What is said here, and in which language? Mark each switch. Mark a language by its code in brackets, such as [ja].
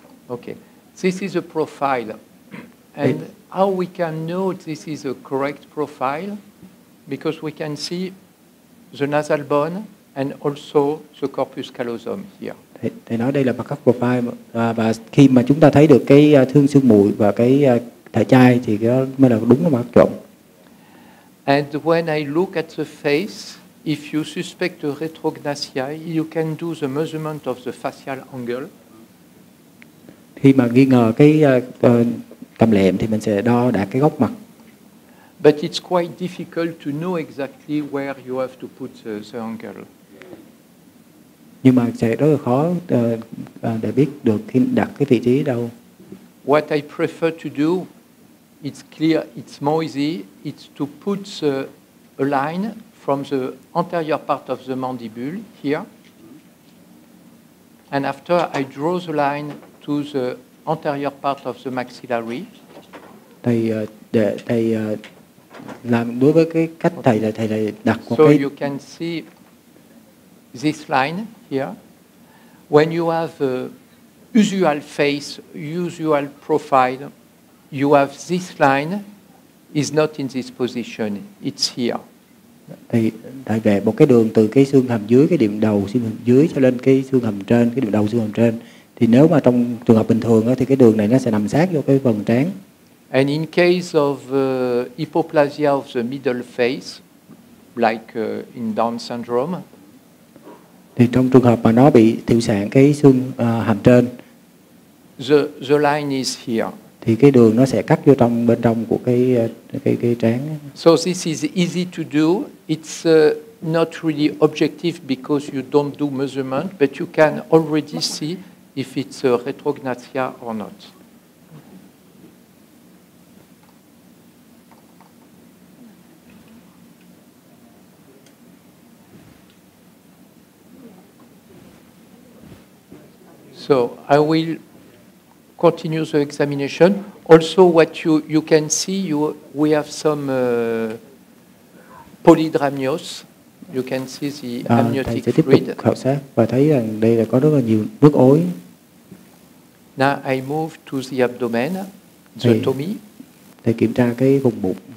[en] Okay, this is a profile. And how we can know this is a correct profile? Because we can see the nasal bone and also the corpus callosum here. [vi] Thầy nói đây là mặt cắt profile và khi mà chúng ta thấy được cái thương xương mùi và cái thể chai thì cái đó mới là đúng là mặt chuẩn. [en] And when I look at the face, if you suspect a retrognathia, you can do the measurement of the facial angle. [vi] Khi mà nghi ngờ cái cầm lệm thì mình sẽ đo đạt cái góc mặt. [en] But it's quite difficult to know exactly where you have to put the angle. [vi] Nhưng mà sẽ rất là khó để biết được khi đặt cái vị trí đâu. [en] What I prefer to do, it's clear, it's more easy, it's to put a line from the anterior part of the mandible here. And after I draw the line to the anterior part of the maxillary. [vi] Để thầy làm đối với cái cách thầy là đặt một [en] so [vi] cái. [en] You can see this line here. When you have a usual face, usual profile, you have this line is not in this position. It's here. [vi] Thì thầy vẽ một cái đường từ cái xương hàm dưới, cái điểm đầu xương hàm dưới cho lên cái xương hàm trên, cái điểm đầu xương hàm trên. Thì nếu mà trong trường hợp bình thường đó, thì cái đường này nó sẽ nằm sát vô cái phần trán. [en] And in case of hypoplasia of the middle face, like in Down syndrome, [vi] thì trong trường hợp mà nó bị thiệu sản cái xương hàm trên, [en] the line is here. [vi] Thì cái đường nó sẽ cắt vô trong bên trong của cái trán. [en] So this is easy to do. It's not really objective because you don't do measurement, but you can already see if it's a retrognathia or not. So I will continue the examination. Also, what you can see, we have some polydramnios. You can see the amniotic [vi] thầy sẽ tiếp tục [en] fluid. [vi] khảo sát và thấy rằng đây là có rất là nhiều nước ối. [en] Now I move to the abdomen, the tummy. [vi] Thầy kiểm tra cái vùng bụng.